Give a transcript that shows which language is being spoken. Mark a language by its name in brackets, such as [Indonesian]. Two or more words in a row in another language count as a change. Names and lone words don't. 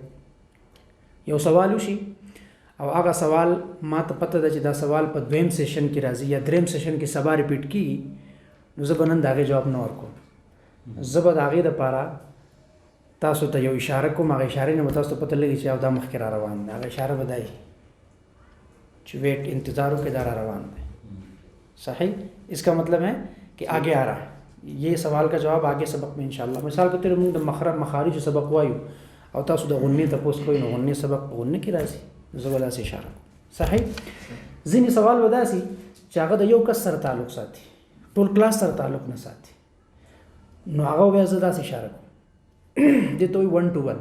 [Pashto] یو سوال وشي او هغه سوال ما ته پته ده چې دا سوال په 2م سیشن کې راځي یا 3م سیشن کې سبا ریپیټ کېږي نو زه به نن د هغې جواب نه ورکوم. زه به د هغې دپاره تاسو ته یو اشاره کوم. هغه اشارې نه به تاسو ته پته لګي چې دا مخکې را روان دی. هغه اشاره به دا وي چې ویٹ انتظار وکړئ دا را روان دی. صحیح؟ [Urdu] اس کا مطلب ہے کہ آگے آ رہا ہے. یہ سوال کا جواب آگے سبق میں انشاءاللہ. [Pashto] مثال کے طور پر موږ د مخارج سبق وایو او تاسو د غنې تپوس کوئ نو غنې سبق په غنې کې راځي. زه به داسې اشاره کوم. صحیح؟ ځینې سوال به داسې چې هغه د یو کس سره تعلق ساتي، ټول کلاس سره تعلق نه ساتي نو هغه بیا زه داسې اشاره کوم. دې ته وایي 1 to 1.